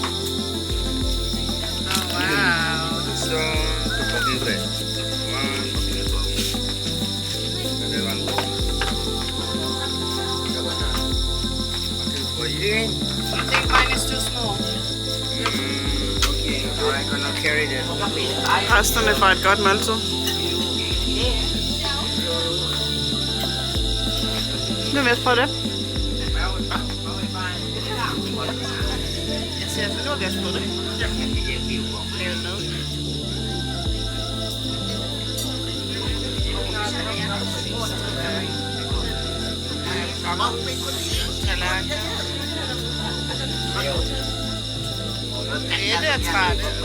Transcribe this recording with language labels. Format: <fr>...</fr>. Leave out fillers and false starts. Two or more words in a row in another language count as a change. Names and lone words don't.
<en>Wow. So, to put in there. One, another one. For you. I think mine is too small. Okay, I'm gonna carry this.</en> <da>Resterne fra et godt måltid. Nu vil jeg prøve det. Jeg ser, så nu har vi også fået det. Lavet mad. Grete er træt.</da>